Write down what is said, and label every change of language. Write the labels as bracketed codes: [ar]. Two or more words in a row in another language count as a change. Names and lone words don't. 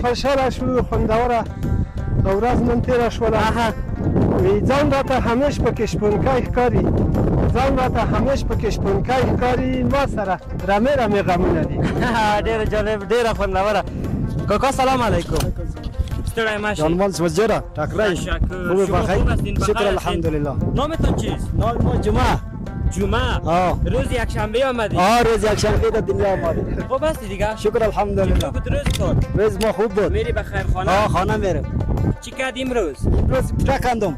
[ps] خوشحاله شو خوندوره ورځ نن تېره شوله. ځان راته همیش پکې شپونکی ښکاري ځان راته همیش پکې شپونکی ښکاري ما سره رمی غمونه دي. ډېره جالب ډېره خوندوره. کاکا سلام علیکم. ستړی مشه. جانمال سوزجره ټاکرای خوبه بخیر. شکر الحمدلله. [fa] نامتون چیست؟ نام جمعه. جمعه روز یکشنبه آمدی؟ روز یکشنبه در دنیا آمدی. خوب هستی دیگه؟ شکر الحمدلله. چطور بود روزتون؟ روز ما خوب بود. میری به خیر خانه؟ خانه میرم. چی کردی امروز؟ امروز پوتا کندم.